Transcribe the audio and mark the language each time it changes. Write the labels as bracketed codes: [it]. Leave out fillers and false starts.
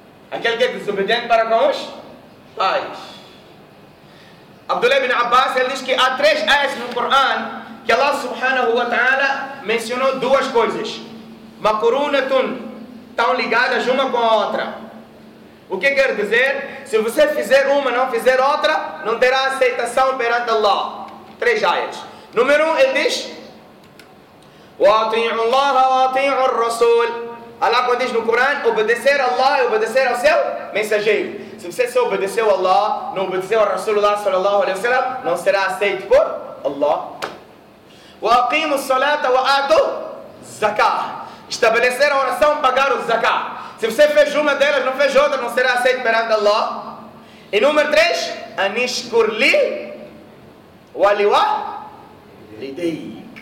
[pt] Aquele que é desobediente para com os pais. Abdullah ibn Abbas, ele diz que há três ayats no Corão que Allah subhanahu wa ta'ala mencionou duas coisas. Makurunatun, estão ligadas uma com a outra. O que quer dizer? Se você fizer uma e não fizer outra, não terá aceitação perante Allah. Três ayats. Número 1, ele diz: [ar] وَاطِعُوا اللَّهَ وَاطِعُوا الرَّسُولِ. [pt] Allah, quando diz no Coran, obedecer a Allah e obedecer ao seu mensageiro. Se você se obedeceu a Allah, não obedeceu ao Rasulullah sallallahu alaihi wasallam, não será aceito por Allah. [ar] وَاقِيمُوا الصَّلَاةَ وَآتُوا الزَّكَاةَ. [pt] Estabelecer a oração, pagar o zakah. Se você fez uma delas, não fez outra, não será aceito perante Allah. E número 3, [ar] أَنِشْكُرْ لِي وَلِوَا لِدَيْهِ.